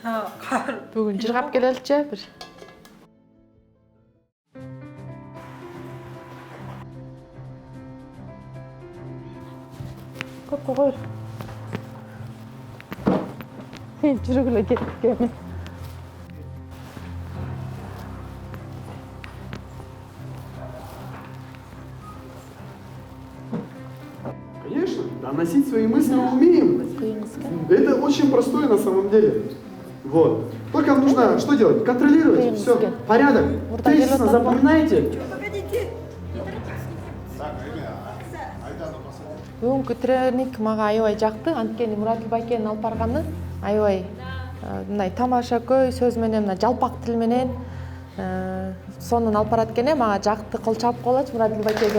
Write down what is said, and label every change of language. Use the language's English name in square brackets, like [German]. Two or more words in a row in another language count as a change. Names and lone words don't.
[Kyrgyz] Бүгүн жыргап келеличи бир. Көпкө койор. Жүргүлө кеттик эми. [Russian] Конечно, доносить свои мысли мы умеем. Это очень простое на самом деле. Вот. Только нужно что делать? Контролировать. Все. Порядок. Тезисно запоминайте. [Kyrgyz] Бүгүнкү тренинг мага аябай жакты. Анткени Муратил байкенин алып барганы аябай мындай тамаша көй сөз менен, мына жалпак тил менен сонун алып барат экен. Мага жакты, кол чабып коелочу Муратил байкеге.